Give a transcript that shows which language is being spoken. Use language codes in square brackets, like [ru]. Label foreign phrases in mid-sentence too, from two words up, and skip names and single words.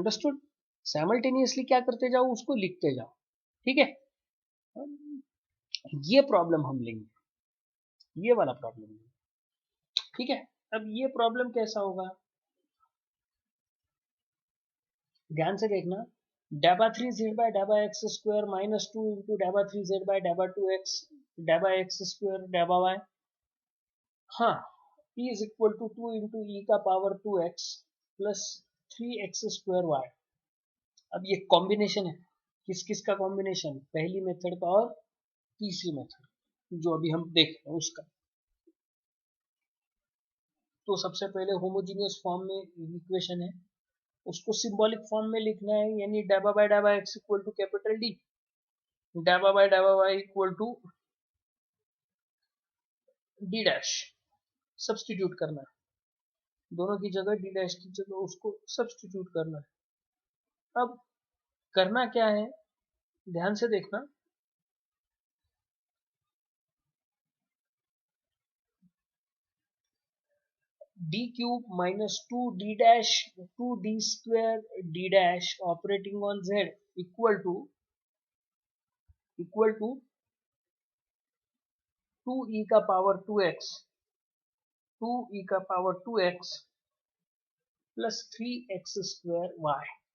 [en] understood, simultaneously [hi] क्या करते जाओ, उसको लिखते जाओ, ठीक है। ये प्रॉब्लम हम लेंगे, ये वाला प्रॉब्लम लेंगे, ठीक है। अब ये प्रॉब्लम कैसा होगा, ध्यान से देखना, δ3z/δx² -2 इंटू δ3z/δ2x δx²δy, हाँ, e [en] is equal to 2 into e [hi] का [en] power 2x plus 3x²y. [hi] अब ये कॉम्बिनेशन है, किस किस का कॉम्बिनेशन, पहली मेथड का और तीसरी मेथड जो अभी हम देख रहे हैं उसका। तो सबसे पहले [en] homogeneous form [hi] में इक्वेशन है, उसको [en] symbolic form [hi] में लिखना है, यानी δ/δx [en] equal to capital D, [hi] δ/δy [en] equal to D dash, [hi] सब्सटीट्यूट करना है, दोनों की जगह [en] D dash [hi] की जगह उसको सब्सटीट्यूट करना है। अब करना क्या है, ध्यान से देखना, d³ -2d' d' [en] operating on z equal to 2e [hi] का पावर 2x 2e का [en] power 2x plus 3x square y.